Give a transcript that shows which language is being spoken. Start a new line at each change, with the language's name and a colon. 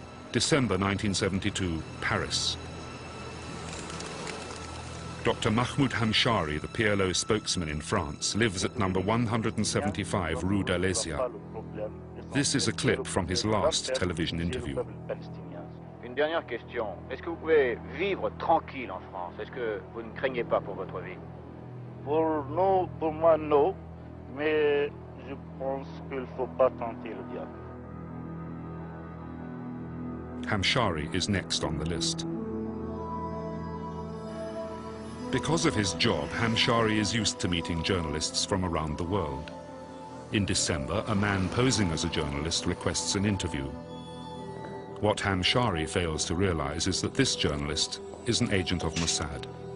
English: December 1972, Paris. Dr. Mahmoud Hamshari, the PLO spokesman in France, lives at number 175 Rue d'Alésia. This is a clip from his last television interview.
French: Une dernière question. Est-ce que vous pouvez vivre tranquille en France? Est-ce que vous ne craignez pas pour votre vie? Pour moi, non. Mais je pense qu'il ne faut pas tenter le diable.
English: Hamshari is next on the list. Because of his job, Hamshari is used to meeting journalists from around the world. In December, a man posing as a journalist requests an interview. What Hamshari fails to realize is that this journalist is an agent of Mossad.